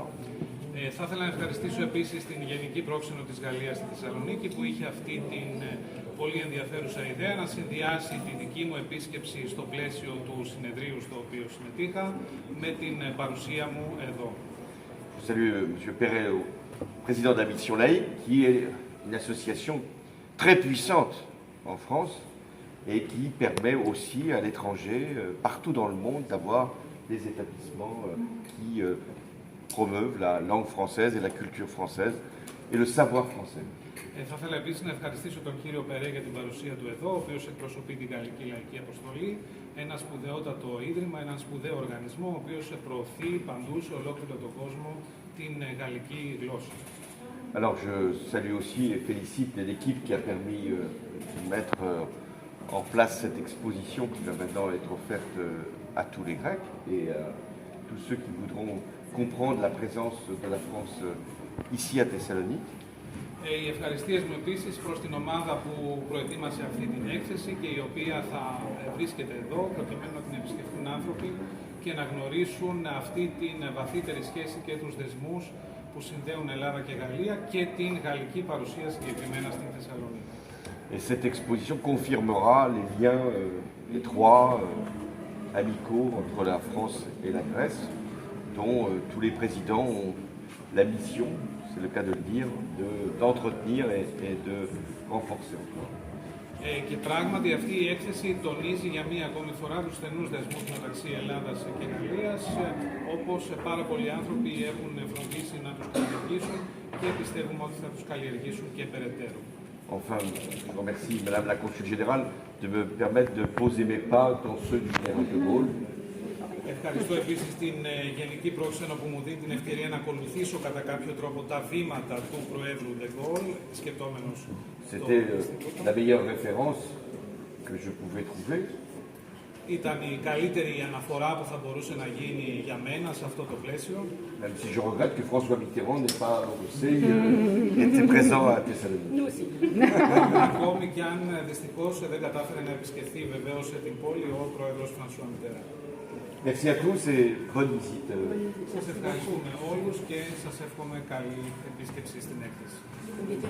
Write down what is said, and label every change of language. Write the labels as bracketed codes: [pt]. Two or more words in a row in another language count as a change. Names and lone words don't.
[el] Θα ήθελα να ευχαριστήσω επίσης την Γενική Πρόξενο της Γαλλίας στη Θεσσαλονίκη που είχε αυτή την πολύ ενδιαφέρουσα ιδέα να συνδυάσει τη δική μου επίσκεψη στο πλαίσιο του συνεδρίου στο οποίο συμμετείχα με την παρουσία μου εδώ. [fr] Je salue M. Perret, président de la Mission Laïque, qui est une association très puissante en France et qui permet aussi à l'étranger, partout dans le monde, d'avoir des établissements qui promeuvent la langue française et la culture française et le savoir français. [el] Θα ήθελα επίσης να ευχαριστήσω τον κύριο Περέ για την παρουσία του εδώ, ο οποίος εκπροσωπεί την Γαλλική Λαϊκή Αποστολή, ένα σπουδαιότατο ίδρυμα, έναν σπουδαίο οργανισμό, ο οποίος προωθεί παντού σε ολόκληρο τον κόσμο την γαλλική γλώσσα. [fr] Alors je salue aussi et félicite l'équipe qui a permis de mettre en place cette exposition qui va maintenant être offerte à tous les Grecs et à tous ceux qui voudront comprendre la présence de la France ici à Thessalonique. [el] Οι ευχαριστίες μου επίσης προς την ομάδα που προετοίμασε αυτή την έκθεση και η οποία θα βρίσκεται εδώ προκειμένου να την επισκεφτούν άνθρωποι και να γνωρίσουν αυτή την βαθύτερη σχέση και τους δεσμούς που συνδέουν Ελλάδα και Γαλλία και την γαλλική παρουσία συγκεκριμένα στην Θεσσαλονίκη. [fr] Et cette exposition confirmera les liens étroits, amicaux entre la France et la Grèce, dont tous les présidents ont la mission, c'est le cas de le dire, d'entretenir et de renforcer encore. [el] Και πράγματι αυτή η έκθεση τονίζει για μία ακόμη φορά τους στενούς δεσμούς μεταξύ Ελλάδας και Γαλλίας, όπως πάρα πολλοί άνθρωποι έχουν φροντίσει να τους καλλιεργήσουν και πιστεύουμε ότι θα τους καλλιεργήσουν και περαιτέρω. [fr] Enfin, je remercie Madame la Consul Générale de me permettre de poser mes pas dans ceux du général de Gaulle. [el] Ευχαριστώ επίσης την Γενική Πρόξενο που μου δίνει την ευκαιρία να ακολουθήσω κατά κάποιο τρόπο τα βήματα του Προέδρου de Gaulle, σκεπτόμενος. [fr] C'était la meilleure référence que je pouvais trouver. [el] Ήταν η καλύτερη αναφορά που θα μπορούσε να γίνει για μένα σε αυτό το πλαίσιο. [fr] Même si je regrette que François Mitterrand n'ait pas aussi été présent à Thessalonique. Nous aussi. [el] Ακόμη και αν δυστυχώς δεν κατάφερε να επισκεφθεί βεβαίως την πόλη ο πρόεδρος Φρανσουά Μιτεράν. [fr] Merci à tous et bonne visite. [el] Σας ευχαριστούμε όλους και σας εύχομαι καλή επίσκεψη στην έκθεση.